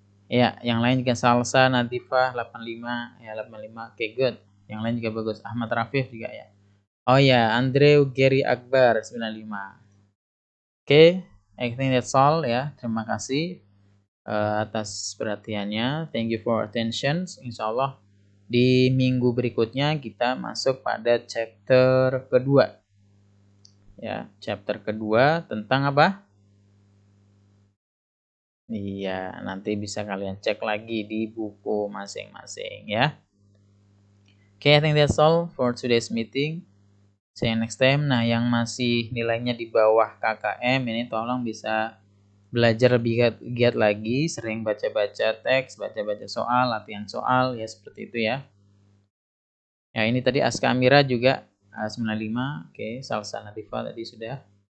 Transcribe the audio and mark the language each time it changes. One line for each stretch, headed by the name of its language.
Indonesian: Ya, yang lain juga Salsa, Natifah 85, ya 85. Oke, good. Yang lain juga bagus. Ahmad Rafif juga ya. Oh ya, Andrew Gary Akbar 95.
English: Oke, I think that's all ya.
Indonesian: Terima kasih atas perhatiannya.
English: Thank you for attention.
Indonesian: Insyaallah di minggu berikutnya kita masuk pada chapter kedua. Ya, chapter kedua tentang apa? Iya, nanti bisa kalian cek lagi di buku masing-masing ya.
English: Okay, I think that's all for today's meeting. See you next time.
Indonesian: Nah, yang masih nilainya di bawah KKM ini tolong bisa belajar lebih giat lagi, sering baca-baca teks, baca-baca soal, latihan soal ya seperti itu ya. Ya, ini tadi Aska Amira juga 95. Oke, Salsa Nadifa tadi sudah.